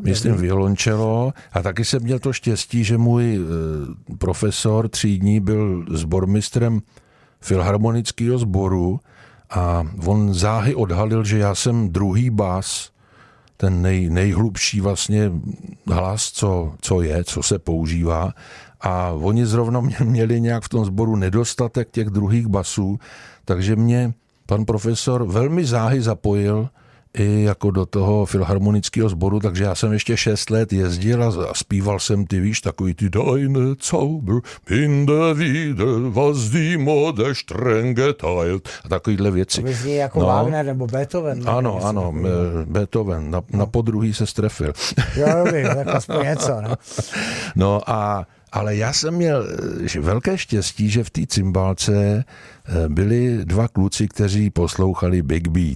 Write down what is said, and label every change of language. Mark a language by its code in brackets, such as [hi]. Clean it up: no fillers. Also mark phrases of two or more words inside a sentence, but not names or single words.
[cs] Myslím violončelo a taky jsem měl to štěstí, že můj profesor třídní byl sbormistrem filharmonického sboru a on záhy odhalil, že já jsem druhý bas, ten nejhlubší vlastně hlas, co se používá. A oni zrovna měli nějak v tom sboru nedostatek těch druhých basů, takže mě pan profesor velmi záhy zapojil i jako do toho filharmonického sboru, takže já jsem ještě 6 let jezdil a zpíval jsem ty, víš, takový ty [de] Deine Zauber in der Wiede, was die Mode strenge teilt [cs] a takovýhle věci. To zní jako Wagner nebo Beethoven. Ano, Beethoven, na podruhý se strefil. Jo, tak aspoň něco, no. No ale já jsem měl velké štěstí, že v té cymbálce byli 2 kluci, kteří poslouchali [en] Big Beat.